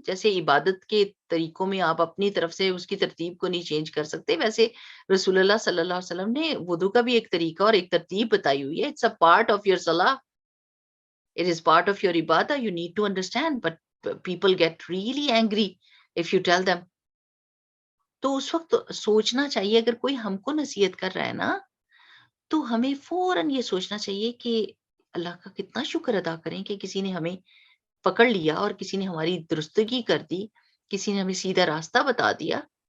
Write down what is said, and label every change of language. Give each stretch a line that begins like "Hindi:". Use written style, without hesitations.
Urdu: جیسے عبادت کے طریقوں میں آپ اپنی طرف سے اس کی ترتیب کو نہیں چینج کر سکتے, ویسے رسول اللہ صلی اللہ علیہ وسلم نے وضو کا بھی ایک طریقہ اور ایک ترتیب بتائی ہوئی ہے.
English: It's a part of your صلاح, it is part of your ibadah, you need to understand, but people get really angry if you tell them.
Urdu: تو اس وقت سوچنا چاہیے اگر کوئی ہم کو نصیحت کر رہا ہے نا, تو ہمیں فوراً یہ سوچنا چاہیے کہ اللہ کا کتنا شکر ادا کریں کہ کسی نے ہمیں پکڑ لیا اور کسی نے ہماری درستگی کر دی, کسی نے ہمیں سیدھا راستہ بتا دیا.